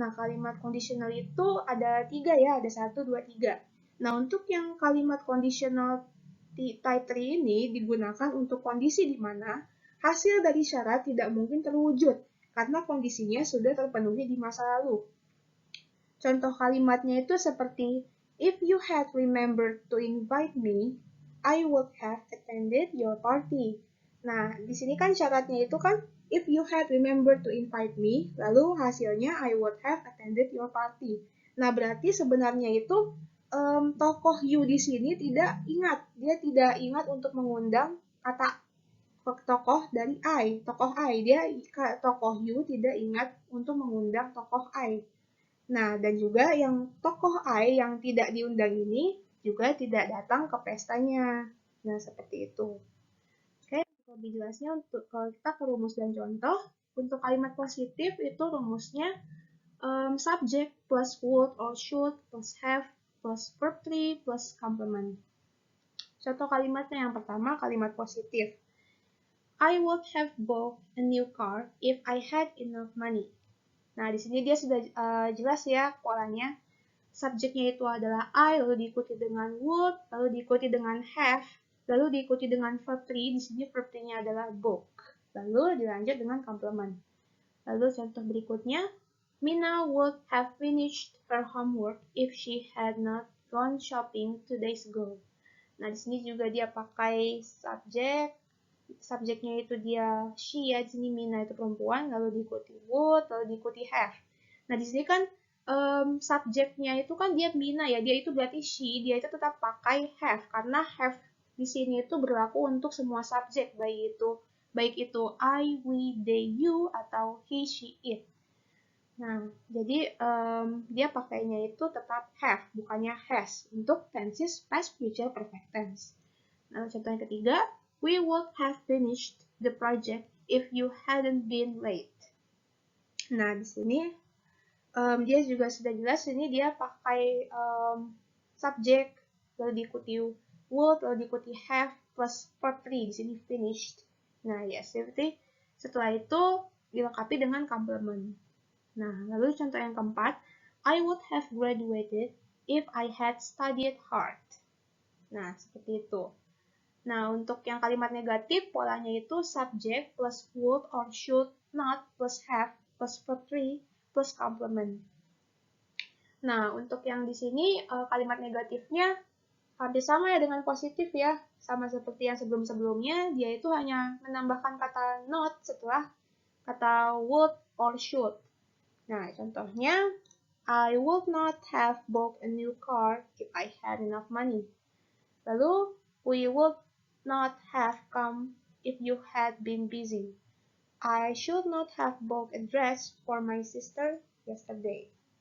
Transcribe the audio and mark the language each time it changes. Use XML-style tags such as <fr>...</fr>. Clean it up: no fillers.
<id>Nah, kalimat conditional itu ada 3 ya, ada 1, 2, 3. Nah, untuk yang kalimat conditional type 3 ini digunakan untuk kondisi di mana hasil dari syarat tidak mungkin terwujud karena kondisinya sudah terpenuhi di masa lalu. Contoh kalimatnya itu seperti,</id> <en>if you had remembered to invite me, I would have attended your party.</en> <id>Nah, di sini kan syaratnya itu kan,</id> <en>if you had remembered to invite me,</en> <id>lalu hasilnya</id> <en>I would have attended your party.</en> <id>Nah, berarti sebenarnya itu tokoh you di sini dia tidak ingat untuk mengundang kata tokoh dari tokoh tokoh you tidak ingat untuk mengundang tokoh I. Nah, dan juga yang tokoh I yang tidak diundang ini juga tidak datang ke pestanya. Nah, seperti itu. Oke, lebih jelasnya kalau kita ke rumus dan contoh, untuk kalimat positif itu rumusnya</id> <en>subject plus would or should plus have plus verb 3 plus complement.</en> <id>Contoh kalimatnya yang pertama, kalimat positif.</id> <en>I would have bought a new car if I had enough money.</en> <id>Nah, di sini dia sudah jelas ya polanya. Subjeknya itu adalah I, lalu diikuti dengan would, lalu diikuti dengan have, lalu diikuti dengan verb 3. Di sini verb 3-nya adalah book. Lalu dilanjut dengan complement. Lalu contoh berikutnya,</id> <en>Mina would have finished her homework if she had not gone shopping 2 days ago.</en> <id>Nah, di sini juga dia pakai subjek. Subjeknya itu dia she ya, di sini Mina itu perempuan, lalu diikuti would, lalu diikuti have. Nah, di sini kan subjeknya itu kan dia Mina ya, dia itu berarti she, dia itu tetap pakai have karena have di sini itu berlaku untuk semua subjek, baik itu I, we, they, you atau he, she, it. Nah, jadi dia pakainya itu tetap have, bukannya has untuk tenses past future perfect tense. Nah, contoh yang ketiga,</id> <en>we would have finished the project if you hadn't been late.</en> <id>Nah, di sini dia juga sudah jelas, ini dia pakai subjek, lalu diikuti would, lalu diikuti have, plus verb 3, di sini finished. Nah, ya, seperti setelah itu dilengkapi dengan complement. Nah, lalu contoh yang keempat,</id> <en>I would have graduated if I had studied hard.</en> <id>Nah, seperti itu. Nah, untuk yang kalimat negatif, polanya itu</id> <en>subject plus would or should not plus have plus verb 3 plus complement.</en> <id>Nah, untuk yang di sini kalimat negatifnya hampir sama ya dengan positif ya. Sama seperti yang sebelum-sebelumnya, dia itu hanya menambahkan kata not setelah kata would or should. Nah, contohnya,</id> <en>I would not have bought a new car if I had enough money.</en> <id>Lalu,</id> <en>we would not have come if you had been busy. I should not have bought a dress for my sister yesterday.</en>